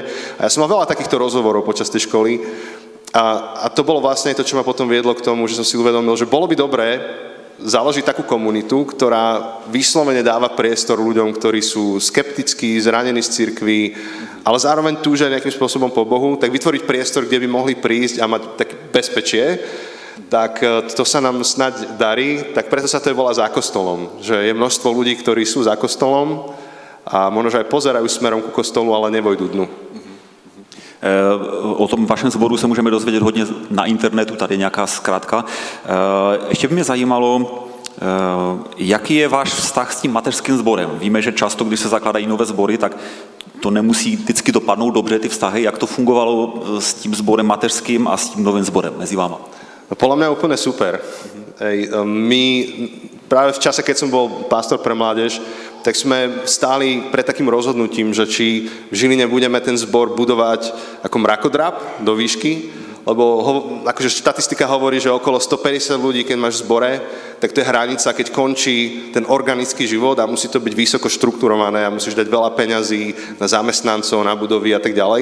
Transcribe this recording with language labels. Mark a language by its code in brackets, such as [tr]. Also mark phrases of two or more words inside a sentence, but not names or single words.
[sk] A ja som mal veľa takýchto rozhovorov počas tej školy a to bolo vlastne to, čo ma potom viedlo k tomu, že som si uvedomil, že bolo by dobré založiť takú komunitu, ktorá vyslovene dáva priestor ľuďom, ktorí sú skeptickí, zranení z cirkvi, ale zároveň túžia nejakým spôsobom po Bohu, tak vytvoriť priestor, kde by mohli prísť a mať tak bezpečie. Tak to sa nám snáď darí, tak preto sa to volá za kostolom, že je množstvo ľudí, ktorí sú za kostolom a možno, že aj pozerajú smerom ku kostolu, ale nevojdu dnu. [cs] O tom vašem sboru se můžeme dozvědět hodně na internetu, tady je nějaká zkrátka. Ještě by mě zajímalo, jaký je váš vztah s tím mateřským sborem? Víme, že často, když se zakládají nové sbory, tak to nemusí vždycky dopadnout dobře, ty vztahy. Jak to fungovalo s tím sborem mateřským a s tím novým sborem mezi váma? [sk] Podľa mňa úplne super. My práve v čase, keď som bol pastor pre mládež, tak sme stáli pred takým rozhodnutím, že či v Žiline budeme ten zbor budovať ako mrakodrap do výšky, lebo akože štatistika hovorí, že okolo 150 ľudí, keď máš v zbore, tak to je hranica, keď končí ten organický život a musí to byť vysoko štrukturované a musíš dať veľa peňazí na zamestnancov, na budovy a tak ďalej.